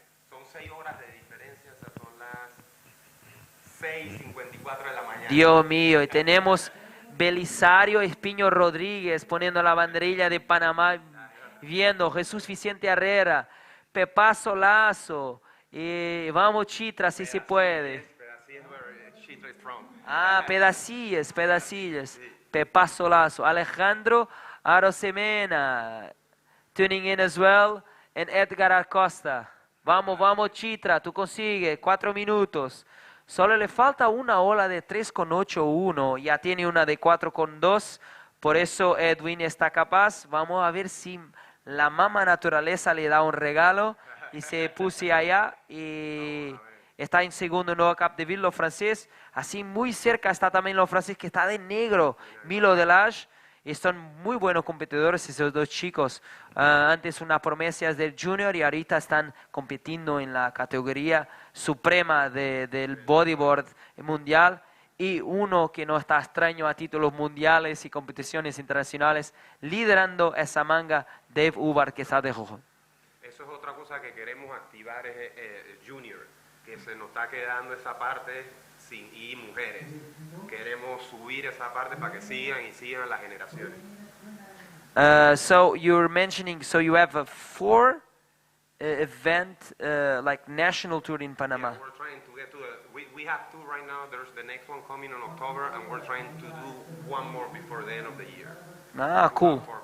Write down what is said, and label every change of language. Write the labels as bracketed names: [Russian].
[Spanish] Son 6 horas de diferencia, o sea, son las 6:54 de la mañana. Dios mío. Y tenemos Belisario Espiño Rodríguez poniendo la banderilla de Panamá, viendo Jesús Vicente Herrera, Pepazo Lazo, y vamos Chitra si se puede. [English] Pedacillas, where Chitra is from. [Spanish] Pedacillas. Pepazo Lazo. [English] Alejandro Arosemena, tuning in as well, and Edgar Acosta. [Spanish] Vamos Chitra, tú consigues 4 minutos. Solo le falta una ola de 3.81, ya tiene una de 4.2, por eso Edwin está capaz. Vamos a ver si la mamá naturaleza le da un regalo y se puso allá y está en segundo Nuevo Capdeville, lo francés. Así muy cerca está también lo francés que está de negro, Milo Delage. Y son muy buenos competidores esos dos chicos. Antes una promesa del junior y ahorita están compitiendo en la categoría suprema del bodyboard mundial. Y uno que no está extraño a títulos mundiales y competiciones internacionales, liderando esa manga, Dave Ubar, que está de rojo. Eso es otra cosa que queremos activar, es el junior, que se nos está quedando esa parte y mujeres. Queremos subir esa parte para que sigan las generaciones. [English] So you're mentioning, so you have a 4 event like national tour in Panama. Yeah, we're trying to get to we have 2 right now. There's the next one coming in October, and we're trying to do 1 more before the end of the year. Ah, cool.